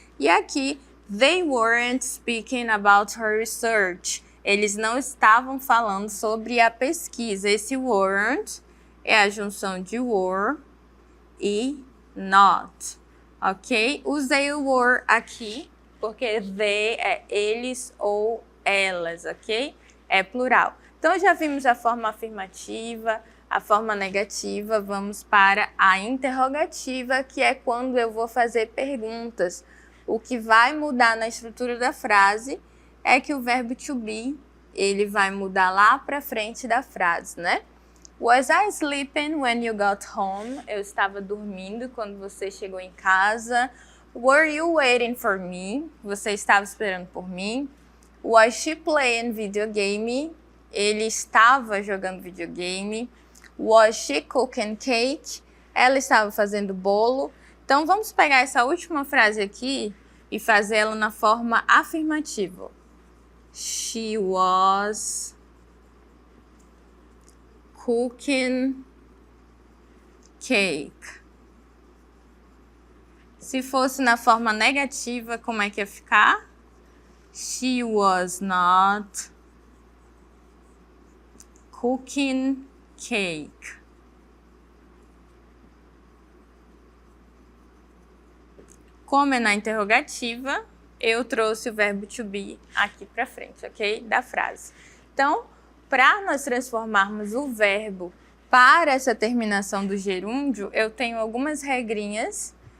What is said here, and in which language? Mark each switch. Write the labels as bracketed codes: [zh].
[pt] E aqui, [en] they weren't speaking about her research. [pt] Eles não estavam falando sobre a pesquisa. Esse weren't é a junção de were e not, ok? Usei o were aqui porque they é eles ou elas, ok? É plural. Então, já vimos a forma afirmativa, a forma negativa. Vamos para a interrogativa, que é quando eu vou fazer perguntas. O que vai mudar na estrutura da frase é que o verbo to be, ele vai mudar lá para frente da frase, né? [en] Was I sleeping when you got home? [pt] Eu estava dormindo quando você chegou em casa. [en] Were you waiting for me? [pt] Você estava esperando por mim. [en] Was she playing video game? [pt] Ele estava jogando videogame. [en] Was she cooking cake? [pt] Ela estava fazendo bolo. Então, vamos pegar essa última frase aqui e fazê-la na forma afirmativa. [en] She was cooking cake. [pt] Se fosse na forma negativa, como é que ia ficar? [en] She was not cooking cake. [pt] Como é na interrogativa, eu trouxe o verbo to be aqui para frente, ok? Da frase. Então, para nós transformarmos o verbo para essa terminação do gerúndio, eu tenho algumas regrinhas.